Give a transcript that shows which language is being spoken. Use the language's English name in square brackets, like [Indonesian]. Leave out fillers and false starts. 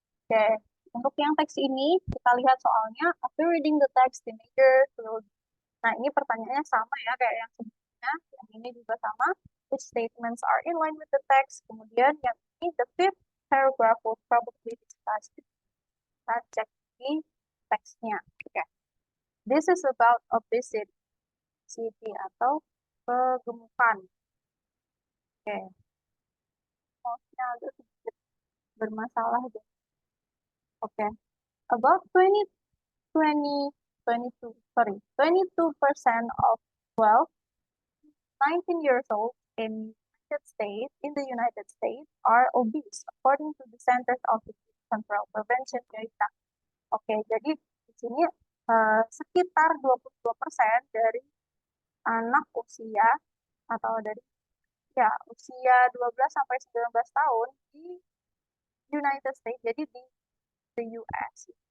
[Indonesian] Oke, untuk yang teks ini, kita lihat soalnya, [English] after reading the text, the major will... [Indonesian] Nah, ini pertanyaannya sama ya, kayak yang sebelumnya. Yang ini juga sama. [English] Which statements are in line with the text. [Indonesian] Kemudian yang ini, [English] the fifth paragraph will probably discuss. [Indonesian] Kita cek di teksnya. Oke. [English] This is about obesity [Indonesian] atau kegemukan. Oke. Maksudnya agak sedikit bermasalah deh. Oke. [English] About 22% of 19 years old in the United States are obese, according to the Centers of Disease Control Prevention data. [Indonesian] Oke, jadi di sini sekitar 22% dari anak usia atau dari ya usia 12 sampai 19 tahun di United States, jadi di the US.